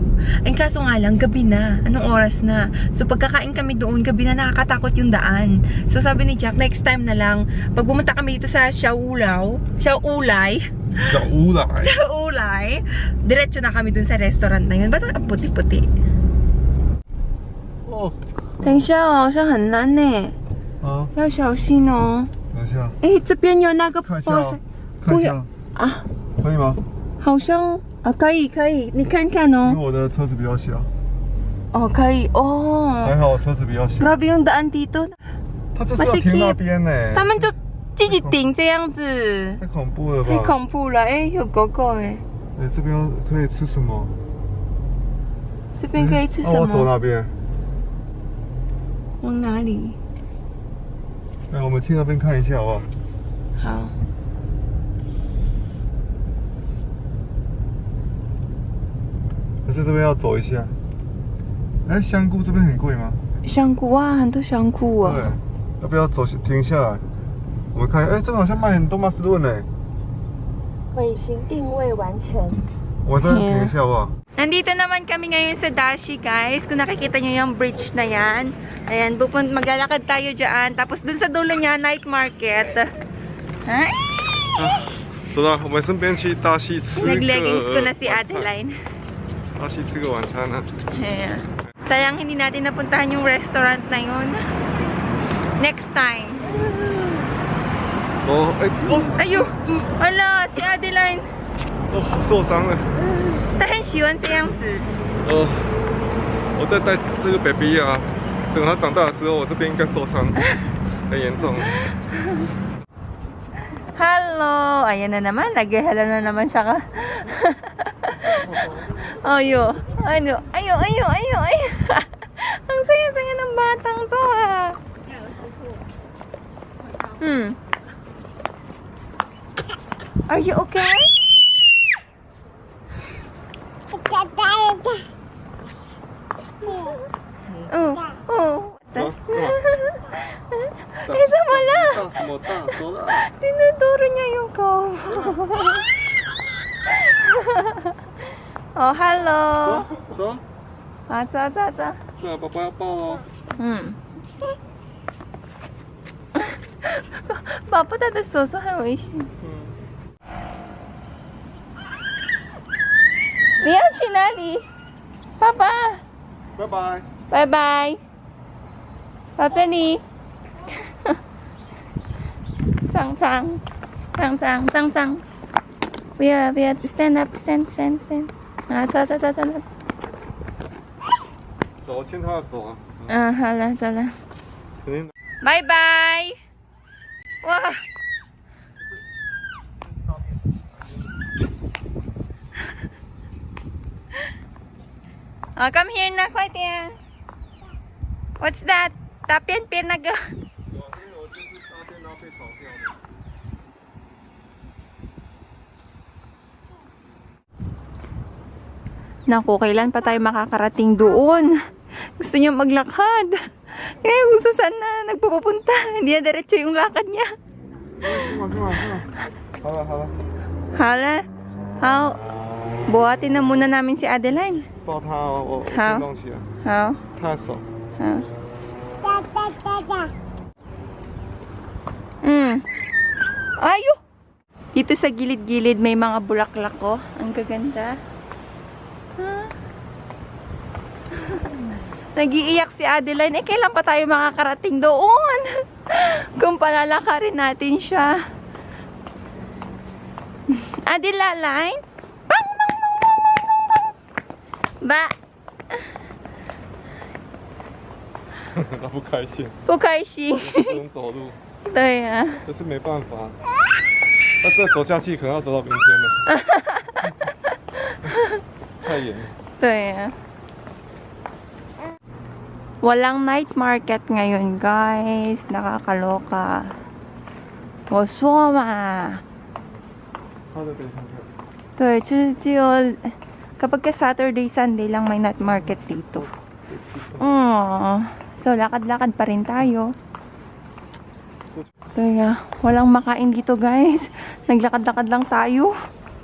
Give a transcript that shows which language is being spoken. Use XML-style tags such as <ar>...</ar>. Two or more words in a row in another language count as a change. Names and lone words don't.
<tl>Ay, kaso nga lang, gabi na. Anong oras na? So, pagkakain kami doon, gabi na, nakakatakot yung daan. So, sabi ni Jack,</tl> <en>next time</en> <tl>na lang, pag pumunta kami dito sa Xiaolai, diretso na kami dun sa restaurant na yun. Ba't ang puti-puti? Oh.</tl> <zh>等一下哦，好像很难呢，好，要小心哦。等一下，哎，这边有那个看一下 boss，哦，看一下，啊，可以吗？好像啊，可以可以，你看看因为哦。我的车子比较小，哦，可以哦。还好我车子比较小。</zh> <tl>Grabe yung daan dito.</tl> <zh>他就是要停那边呢。他们就自己顶这样子，太恐怖了吧？太恐怖了。哎，有狗狗哎，哎，这边可以吃什么？这边可以吃什那我走么？哪边？往哪里？哎，我们去那边看一下好不好？好。可是这边要走一下。哎，香菇这边很贵吗？香菇啊，很多香菇啊。对，要不要走停下来？我们看，哎，这个好像卖很多马斯顿呢。卫星定位完成。我这边停一下好不好？</zh> <tl>Nandito naman kami ngayon sa Dashi, guys. Kung nakikita nyo yung bridge na yan. Ayan, maglalakad tayo dyan. Tapos dun sa dulo niya,</tl> <en>night market.</en> <tl>Ay!</tl> <zh>走了，我们顺便去大溪吃个</zh> <tl>Nag-leggings ko na si</tl> <zh>晚餐</zh> <tl>Adeline.</tl> <zh>大溪吃个晚餐啊。</zh> <tl>Ayan. Sayang hindi natin napuntahan yung restaurant na yun.</tl> <en>Next time.</en> <zh>走，哎，哦， Ayo! Ala,</zh> <tl>si Adeline.</tl> <zh>哦，受伤了。她很喜欢这样子。我在带这个 baby 啊，等他长大的时候，我这边应该受伤，很严重。</zh> <en>Hello!</en> <tl>Ayan na naman. Nag-hello na naman siya ka. Ayo. Ayo. Ayo. Ayo. Ayo. Ayo. Ang saya-saya ng batang to ah.</tl> <en>Are you okay? Oh. Oh.</en> <zh>啊，</zh> <tl>Eh, sama lang.</tl> <zh>大什么大？走了。</zh> <tl>Tinuturo niya yung cover. Oh, hello.</tl> <zh>走，走，啊，走走走。对啊，宝宝要抱哦。宝宝他的手手很危险。你要去哪里？爸爸，拜拜。拜拜。到这里。脏脏，脏脏，脏脏。不要不要 ，</zh> <en>stand up，stand stand stand。</en> <zh>啊，走走走走走。走，牵他的手啊。嗯，好了，走了。肯定。拜拜。</zh> <en>哇！Oh, come here na, 快点。What's that?</en> <zh>大便便那个。</zh> <tl>Naku, kailan pa tayo makakarating doon? Gusto niya maglakad. Eh, gusto saan na nagpupunta. Hindi na diretso yung lakad niya. Hala. How? Buhatin na muna namin si Adeline.</tl> <zh>抱他哦，我好牵动起来，</zh> <en>How?</en> <zh>他的手。</zh> <en>How? Ayo!</en> <tl>Dito sa gilid-gilid may mga bulaklak ko. Ang gaganda. Nag-iiyak si Adeline. Eh, kailan pa tayo makakarating doon? Kung palalakarin natin siya. Adeline? Bang, bang, bang, bang, bang, bang, bang. Ba?</tl> <zh>他不开心，不开心。不能走路，对呀、可是没办法。那再走下去可能要走到明天了，太远了。对呀、</zh> <tl>Walang</tl> <en>night market</en> <tl>ngayon, guys. Nakakaloka.</tl> <zh>我说嘛。他的等一下看。对，就是只有</zh> <tl>kapag ka Saturday, Sunday lang may</tl> <en>night market</en> <tl>dito. So So, lakad-lakad pa rin tayo. Kaya, walang makain dito guys. Naglakad-lakad lang tayo.</tl>